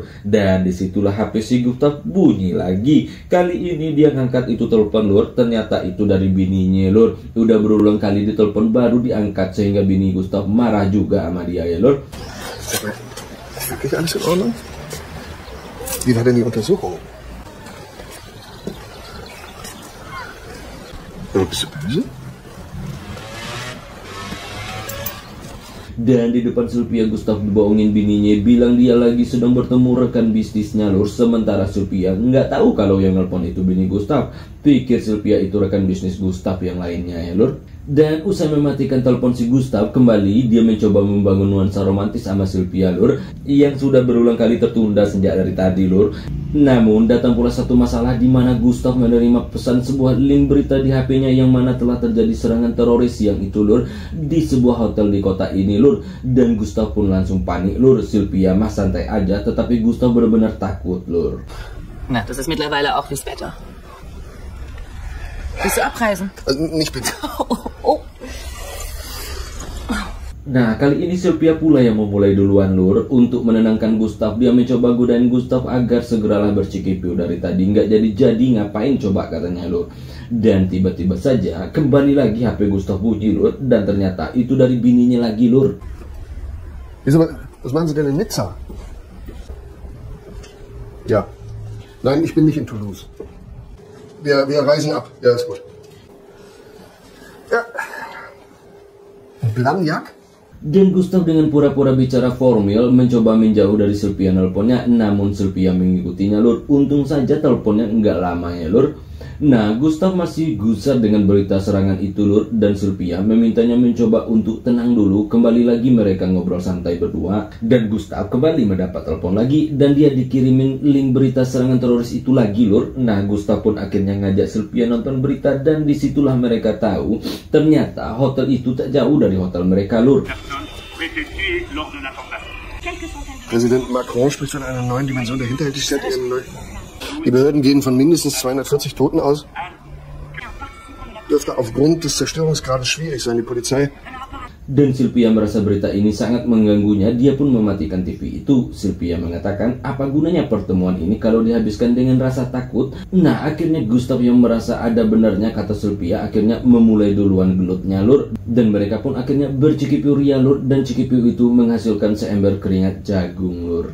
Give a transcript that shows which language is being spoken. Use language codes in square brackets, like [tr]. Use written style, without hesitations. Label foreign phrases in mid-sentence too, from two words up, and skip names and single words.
[id] Dan disitulah HP si Gustav bunyi lagi. Kali ini dia ngangkat itu telepon, lur. Ternyata itu dari bininya, lur. Udah berulang kali ditelepon baru diangkat, sehingga bini Gustav marah juga sama dia ya, lur. [de] Wirklich alles in Ordnung? Wie war denn die Untersuchung? Bist du böse? [id] Dan di depan Sylvia, Gustav dibohongin bininya, bilang dia lagi sedang bertemu rekan bisnisnya, lur. Sementara Sylvia nggak tahu kalau yang nelpon itu bini Gustav. Pikir Sylvia itu rekan bisnis Gustav yang lainnya ya, lur. Dan usai mematikan telepon si Gustav, kembali dia mencoba membangun nuansa romantis sama Sylvia, lur, yang sudah berulang kali tertunda sejak dari tadi, lur. Namun datang pula satu masalah di mana Gustav menerima pesan sebuah link berita di HP-nya yang mana telah terjadi serangan teroris yang itu, lur, di sebuah hotel di kota ini, lur. Dan Gustav pun langsung panik, lur. Sylvia mah santai aja, tetapi Gustav benar-benar takut, lur. [de] Na, das ist mittlerweile auch fürs Wetter. Willst du abreisen? Nicht bitte. Oh. [id] Nah, kali ini Sylvia pula yang memulai duluan, lur. Untuk menenangkan Gustav, dia mencoba godain Gustav agar segeralah bercikipiu dari tadi. Nggak jadi-jadi, ngapain coba katanya, lur. Dan tiba-tiba saja kembali lagi HP Gustav bunyi, lur. Dan ternyata itu dari bininya lagi, lur. [de] Wieso, was machen Sie denn in Nizza? Ja. Nein, ich bin nicht in Toulouse. Wir reisen ab. Ja, ist gut. Ja. Blagnac? [id] Dan Gustav dengan pura-pura bicara formal mencoba menjauh dari Sylvia nelponnya, namun Sylvia mengikutinya, lur. Untung saja teleponnya nggak lama ya, lur. Nah, Gustav masih gusar dengan berita serangan itu, lur, dan Sylvia memintanya mencoba untuk tenang dulu. Kembali lagi mereka ngobrol santai berdua, dan Gustav kembali mendapat telepon lagi, dan dia dikirimin link berita serangan teroris itu lagi, lur. Nah, Gustav pun akhirnya ngajak Sylvia nonton berita, dan disitulah mereka tahu ternyata hotel itu tak jauh dari hotel mereka, lur. [de] Präsident Macron spricht von einer neuen Dimension der Hinterhältigkeit. Die Behörden gehen von mindestens 240 Toten aus. Dürfte aufgrund des Zerstörungsgrades schwierig sein. Die Polizei. [id] Dan Sylvia merasa berita ini sangat mengganggunya. Dia pun mematikan TV itu. Sylvia mengatakan, apa gunanya pertemuan ini kalau dihabiskan dengan rasa takut? Nah, akhirnya Gustav yang merasa ada benarnya kata Sylvia akhirnya memulai duluan gelutnya, lur. Dan mereka pun akhirnya bercikipiu ria, lur. Dan cikipiu itu menghasilkan seember keringat jagung, lur.